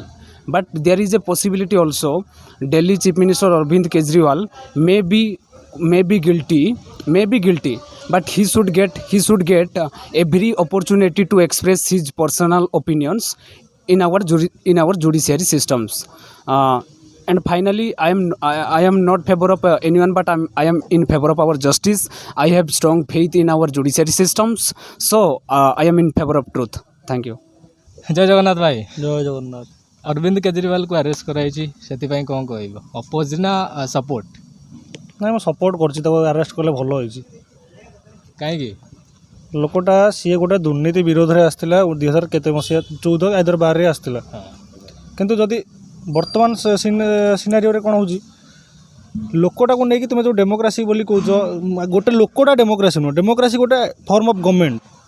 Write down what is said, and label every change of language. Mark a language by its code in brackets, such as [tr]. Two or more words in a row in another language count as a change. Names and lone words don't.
[en] But there is a possibility also Delhi Chief Minister Arvind Kejriwal may be guilty, but he should get every opportunity to express his personal opinions in our judiciary systems. And finally, I am not favor of anyone, but I am in favor of our justice. I have strong faith in our judiciary systems, so I am in favor of truth. Thank you. [hi] जय जगन्नाथ भाई। जय जगन्नाथ। अरविंद केजरीवाल को अरेस्ट कराई से कौन कह अपोज ना सपोर्ट? [or] ନାଇଁ ମୁଁ ସପୋର୍ଟ କରୁଛି, ତାକୁ ଆରେଷ୍ଟ କଲେ ଭଲ ହେଇଛି। [hi] कहीं [or] ଲୋକଟା ସିଏ ଗୋଟେ ଦୁର୍ନୀତି ବିରୋଧରେ ଆସିଥିଲା 2000 କେତେ ମସିହା 14 ଆଇଦର 12ରେ ଆସିଥିଲା। କିନ୍ତୁ ଯଦି ବର୍ତ୍ତମାନ ସିନାରିଓରେ କ'ଣ ହେଉଛି, ଲୋକଟାକୁ ନେଇକି ତୁମେ ଯେଉଁ ଡେମୋକ୍ରାସି ବୋଲି କହୁଛ, ଗୋଟେ ଲୋକଟା ଡେମୋକ୍ରାସି ନୁହଁ, ଡେମୋକ୍ରାସି ଗୋଟେ [en] form of government.